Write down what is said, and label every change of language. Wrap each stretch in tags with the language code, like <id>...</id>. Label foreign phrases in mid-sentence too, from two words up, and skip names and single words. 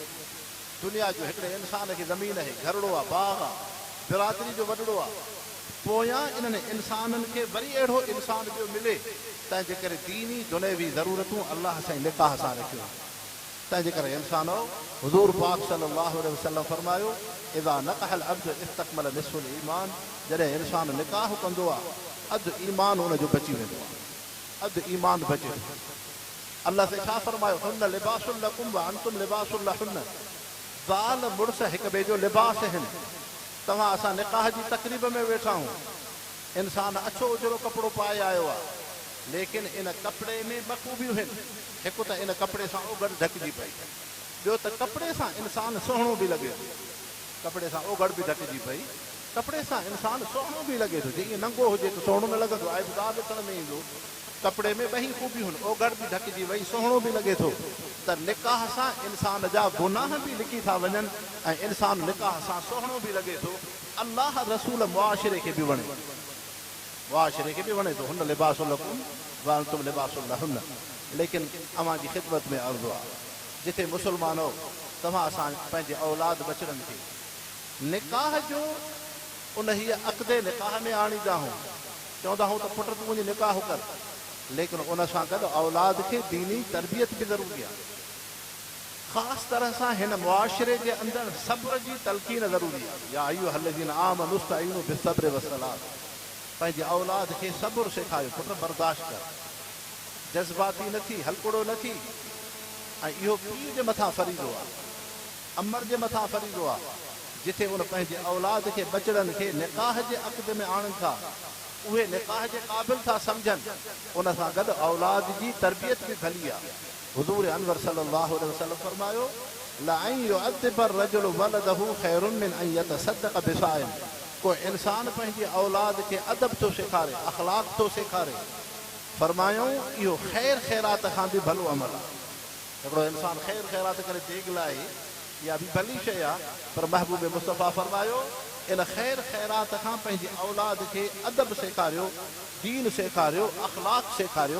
<sd>दुनिया जो हिकिड़े इंसान खे ज़मीन आहे, घरड़ो आहे, बाग़ आहे, बिरादरी जो वॾड़ो आहे, पोयां इन्हनि इंसाननि खे वरी अहिड़ो इंसान ॿियो मिले, तंहिंजे करे दीनी दुनियावी ज़रूरतूं अल्लाह सां निकाह सां रखियो आहे। तंहिंजे करे इंसानो हुज़ूर पाक</sd> <ar>صلى الله عليه وسلم</ar> <sd>फरमायो,</sd> <ar>إذا نكح العبد استكمل نصف الإيمان,</ar> <sd>जॾहिं इंसान निकाह कंदो आहे अधु ईमान हुनजो बची वेंदो आहे, अधु ईमान बचे। अल्लाह से छा फरमायो,</sd> <ar>هن لباس لكم وأنتم لباس لهن,</ar> <sd>ज़ाल मुड़ुस हिक ॿिए जो लिबास आहिनि। तव्हां असां निकाह जी तक़रीब में वेठा आहियूं, इंसान अछो उजरो कपिड़ो पाए आयो आहे, लेकिन इन कपिड़े में ॿ खूबियूं आहिनि। हिकु त इन कपिड़े सां ओगड़ ढकिजी पई, ॿियो त कपिड़े सां इंसानु सुहिणो बि लॻे थो। कपिड़े सां ओगड़ बि ढकिजी पई, कपिड़े सां इंसानु सुहिणो बि लॻे थो। जीअं नंगो हुजे त सुहिणो न लॻंदो, आइबदार ॾिसण में ईंदो। कपिड़े में ॿई खूबियूं आहिनि, ओगड़ बि ढकिजी वई, सुहिणो बि लॻे थो। त निकाह सां इंसान जा गुनाह बि लिकी था वञनि ऐं इंसानु निकाह सां सुहिणो बि लॻे थो। अलाह रसूल मुआशिरे खे बि वणे, मुआशिरे खे बि वणे थो।</sd> <ar>هن لباس لكم وأنتم لباس لهن.</ar> <sd>लेकिन अवां जी ख़िदमत में अर्ज़ु आहे, जिथे मुस्लमानो तव्हां असां पंहिंजे औलाद बचड़नि खे निकाह जो उन हीअ अक़दे निकाह में आणींदा आहियूं, चवंदा आहियूं त पुट तूं मुंहिंजी निकाह कर, लेकिन उन सां गॾु औलाद खे दीनी तरबियत बि ज़रूरी आहे। ख़ासि तरह सां हिन मुआशिरे जे अंदरि सब्र जी तलक़ीन ज़रूरी आहे।</sd> <ar>يا أيها الذين آمنوا استعينوا بالصبر والصلاة.</ar> <sd>पंहिंजे औलाद खे सब्र सेखारियो, पुट बर्दाश्त कर, जज़्बाती न थी, हलकुड़ो न थी। ऐं इहो पीउ जे मथां फरीज़ो आहे, अमर जे मथां फरीज़ो आहे। जिथे उन पंहिंजे औलाद खे बचड़नि खे निकाह जे अक़द में आणनि था, उहे निकाह जे क़ाबिल था सम्झनि, उन सां गॾु औलाद जी तरबियत बि भली आहे। हुज़ूर अनवर</sd> <ar>صلى الله عليه وسلم</ar> <sd>फरमायो,</sd> <ar>لأن يؤدب الرجل ولده خير من أن يتصدق بصاع.</ar> <sd>कोई इंसान पंहिंजी औलाद खे अदब थो सेखारे, अख़लाक थो सेखारे, फरमायूं इहो ख़ैर ख़ैरात खां बि भलो अमल आहे। हिकिड़ो इंसानु ख़ैर ख़ैरात करे देग लाहे, इहा बि भली शइ आहे, पर महबूब मुस्तफ़ा फरमायो इन ख़ैर ख़ैरात खां पंहिंजी औलाद खे अदब सेखारियो, दीन सेखारियो, अख़लाक सेखारियो।</sd>